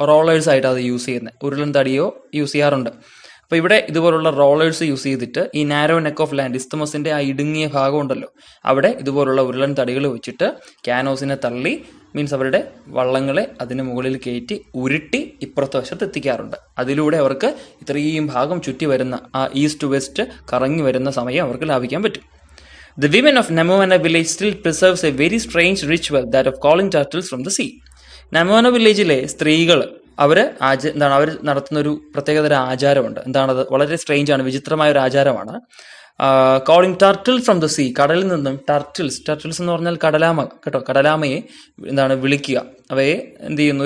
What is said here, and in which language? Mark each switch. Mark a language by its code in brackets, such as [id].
[ml] Rollers ആയിട്ട് അത് use ചെയ്യുന്നത്. ഉരുളൻ തടിയോ യൂസ് ചെയ്യാറുണ്ട്. അപ്പൊ ഇവിടെ ഇതുപോലുള്ള റോളേഴ്സ് യൂസ് ചെയ്തിട്ട് ഈ നാരോ നെക്ക് ഓഫ് ലാൻഡ്, ഇസ്തമസിന്റെ ആ ഇടുങ്ങിയ ഭാഗം ഉണ്ടല്ലോ, അവിടെ ഇതുപോലുള്ള ഉരുളൻ തടികൾ വെച്ചിട്ട് ക്യാനോസിനെ തള്ളി, മീൻസ് അവരുടെ വള്ളങ്ങളെ അതിന് മുകളിൽ കയറ്റി ഉരുട്ടി ഇപ്പുറത്തെ വശത്ത് എത്തിക്കാറുണ്ട്. അതിലൂടെ അവർക്ക് ഇത്രയും ഭാഗം ചുറ്റി വരുന്ന ആ ഈസ്റ്റ് വെസ്റ്റ് കറങ്ങി വരുന്ന സമയം അവർക്ക് ലാഭിക്കാൻ പറ്റും. [en] The women of Namuana village still preserves a very strange ritual, that of calling turtles from the sea. [ml] Namuana വില്ലേജിലെ സ്ത്രീകൾ അവർ നടത്തുന്ന ഒരു പ്രത്യേകതര ആചാരമുണ്ട്. എന്താണത്? വളരെ സ്ട്രേഞ്ച് ആണ്, വിചിത്രമായ ഒരു ആചാരമാണ്. [en] calling turtles from the sea, [ml] കടലിൽ നിന്നും ടർട്ടിൽസ് എന്ന് പറഞ്ഞാൽ കടലാമ, കേട്ടോ, കടലാമയെ വിളിക്കുക. അവയെ എന്ത് ചെയ്യുന്നു?